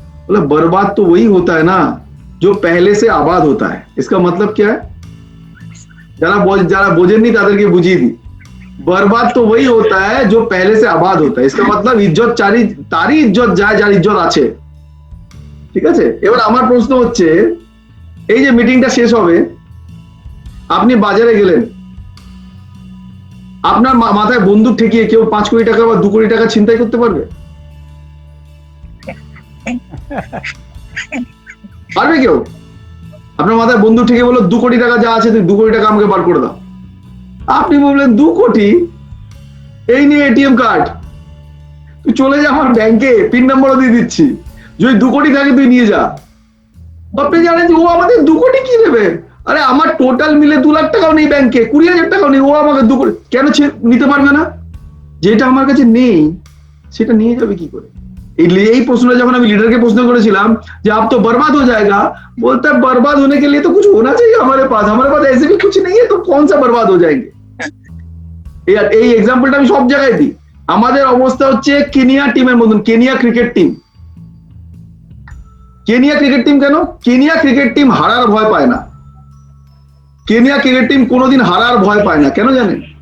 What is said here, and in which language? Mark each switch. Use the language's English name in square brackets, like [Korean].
[Hindi] बोला बर्बाद तो वही होता है ना जो पहले से आबाद होता है। इसका मतलब क्या है? जरा [Bangla] बोझेननी तादेरके बुझिए दी। [Hindi] बर्बाद तो वही होता है जो पहले से आबाद होता है। इसका मतलब इज्जत [Bangla] तारी इज्जत যায় যার ইজ্জত আছে। ঠিক আছে, এবার আমার প্রশ্ন হচ্ছে, এই যে মিটিংটা শেষ হবে, আপনি বাজারে গেলেন, আপনার মাথায় বন্দুক ঠেকিয়ে কেউ 5 কোটি টাকা বা 2 কোটি টাকা ছিনতাই করতে পারবে? পারবে কেউ? আপনার মাথায় বন্দুক ঠেকিয়ে বললো 2 কোটি টাকা যা আছে তুই 2 কোটি টাকা আমাকে বার করে দাও। আপনি বললেন 2 কোটি, এই নিয়ে এটিএম কার্ড, তুই চলে যা আমার ব্যাংকে, পিন নাম্বারও দিয়ে দিচ্ছি, যদি 2 কোটি থাকে তুই নিয়ে যা। আপনি জানেন যে ও আমাদের 2 কোটি কি নেবে? আরে আমার টোটাল মিলে 2 লাখ টাকাও নেই ব্যাংকে, 20,000 টাকাও নেই, ও আমাকে 2 কোটি কেন নিতে পারবে না? যেটা আমার কাছে নেই সেটা নিয়ে যাবে কি করে? [Hindi] এই प्रश्न जब हम लीडर के प्रश्न [Bangla] করেছিলাম [Hindi] যে आप तो बर्बाद हो जाएगा, बोलता है बर्बाद होने के लिए तो कुछ होना चाहिए हमारे पास ऐसे भी कुछ नहीं है, तो कौन सा बर्बाद हो जाएंगे? [Bangla] এই एग्जांपलটা আমি সব জায়গায় দিই। আমাদের অবস্থা হচ্ছে কেনিয়া টিমের মতন, Kenya cricket team. Kenya cricket team কেন? কেনিয়া ক্রিকেট টিম হারার ভয় পায় না। কেনিয়া ক্রিকেট টিম কোনোদিন হারার ভয় পায় না, কেন জানেন?